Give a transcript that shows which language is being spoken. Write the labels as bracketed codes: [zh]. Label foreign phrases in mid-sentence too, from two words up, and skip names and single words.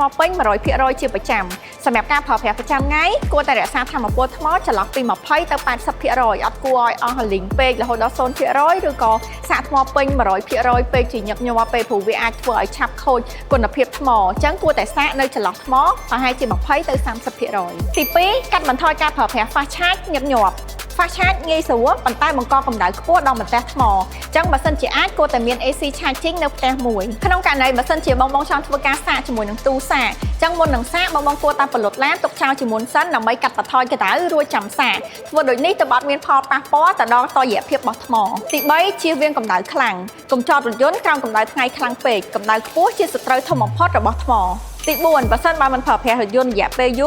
[km] ពេញ 100% ជាប្រចាំសម្រាប់ការប្រើប្រាស់ប្រចាំថ្ងៃគួរតែរក្សាថាមពលថ្មចន្លោះពី20ទៅ 80% អត់គួរឲ្យអស់លីងពេករហូតដល់ 0% ឬក៏សាកថ្មពេញ 100% ពេកជាញឹកញាប់ពេកព្រោះវាអាចធ្វើឲ្យឆាប់ខូចគុណភាពថ្មអញ្ចឹងគួរតែសាកនៅចន្លោះថ្មប្រហែលជា20ទៅ 30% ទី2កាត់បន្ថយការប្រើប្រាស់ [en] fast charge [km] ញឹកញាប់ [en] fast charge [km] ងាយស្រួលប៉ុន្តែ បង្កកម្ដៅខ្ពស់ដល់បន្ទះថ្មអញ្ចឹងបើសិនជាអាចគួរតែមាន [en] AC charging [km] នៅផ្ទះមួយក្នុងករណីបើសិនជាបងចង់ធ្វើការសាកជាមួយនឹងទូសាកអញ្ចឹងមុននឹងសាកបងគួរតែផលិតឡានទុកចោលជាមុនសិនដើម្បីកាត់បន្ថយកម្ដៅរួចចាំសាកធ្វើដូចនេះទៅបាត់មាន ផលប៉ះពាល់ទៅដល់តុល្យភាពរបស់ថ្មទី3ជៀសវាងកម្ដៅខ្លាំងកុំចតរថយន្តក្រោមកម្ដៅថ្ងៃខ្លាំងពេកកម្ដៅខ្ពស់ជាសត្រូវធំបំផុតរបស់ថ្មទី4បើសិនបើមិនប្រើប្រាស់រថយន្តរយៈពេលយូរ